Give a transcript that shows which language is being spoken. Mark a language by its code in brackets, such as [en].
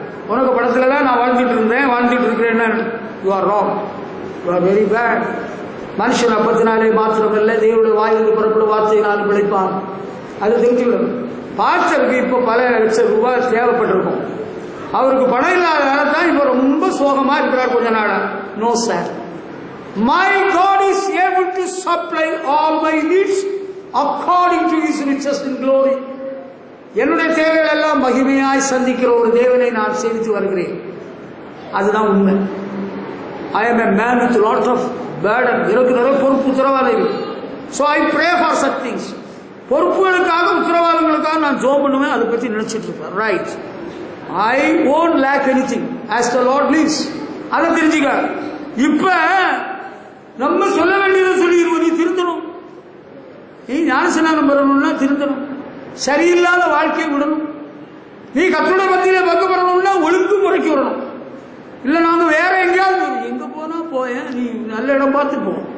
[ta] உனக்கு படத்துல தான் நான் வாழ்ந்துட்டு இருக்கிறேன். [en] You are wrong. You are very bad. [ta] மனுஷன் அப்பத்தினாலே மாத்திரமல்ல, தேவனுடைய வாயிலிருந்து புறப்படும் வார்த்தையினால் பிழைப்பான். அது தெரிஞ்சுக்கணும். பாஸ்டருக்கு இப்போ பல லட்சம் ரூபாய் தேவைப்பட்டிருக்கும். அவருக்கு பணம் இல்லாததால தான் இப்போ ரொம்ப சோகமா இருக்கிறார் கொஞ்ச நாளா. [en] No sir, my God is able to supply all my needs according to his riches in glory. [ta] என்னுடைய தேவைகள் எல்லாம் மகிமையாய் சந்திக்கிற ஒரு தேவனை நான் சேவித்து வருகிறேன். அதுதான் உண்மை. [en] I am a man with lot of burden. [ta] எனக்கு நிறைய பொறுப்பு உத்தரவாதம் இருக்கு. [en] So I pray for such things. [ta] பொறுப்புகளுக்காக உத்தரவாதங்களுக்காக நான் ஜெபம் பண்ணுவேன். அதை பற்றி நினைச்சிட்டு இருப்பேன். [en] Right, I won't lack anything as the Lord lives. [ta] அதை தெரிஞ்சுக்க. இப்ப நம்ம சொல்ல வேண்டியதை சொல்லிடுவோம். நீ திருந்தணும். நீ ஞானஸ்நானம் பெறணும்னா திருந்தணும். சரியில்லாத வாழ்க்கையை விடணும். நீ கர்த்தருடைய பந்தியில பங்கு பெறணும்னா ஒழுங்கு முறைக்கு வரணும். இல்ல நாங்க வேற எங்கேயாவது எங்க போனா போயேன், நீ நல்ல இடம் பார்த்து போ.